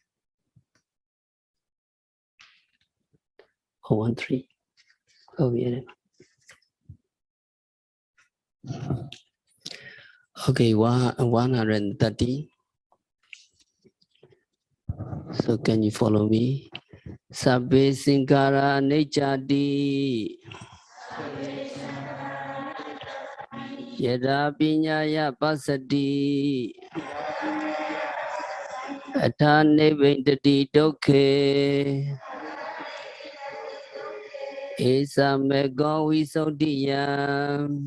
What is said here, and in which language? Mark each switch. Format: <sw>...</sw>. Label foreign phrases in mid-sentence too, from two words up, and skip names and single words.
<en>113. Oh, yeah. Okay, 130. So can you follow me?</en> <pi>Sabbe Sankara Anicca Yada Piñaya Pasati Atthane Vindati Dukkhe Esamego Visuddhiya.</pi>